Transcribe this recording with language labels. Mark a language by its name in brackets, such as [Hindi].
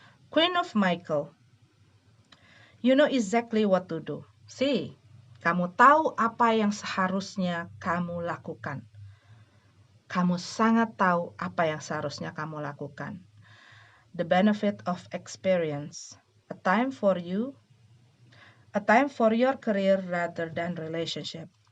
[English] Queen of Michael, you know exactly what to do. [Indonesian] See, kamu tahu apa yang seharusnya kamu lakukan. Kamu sangat tahu apa yang seharusnya kamu lakukan. [English] The benefit of experience, a time for you, a time for your career rather than relationship.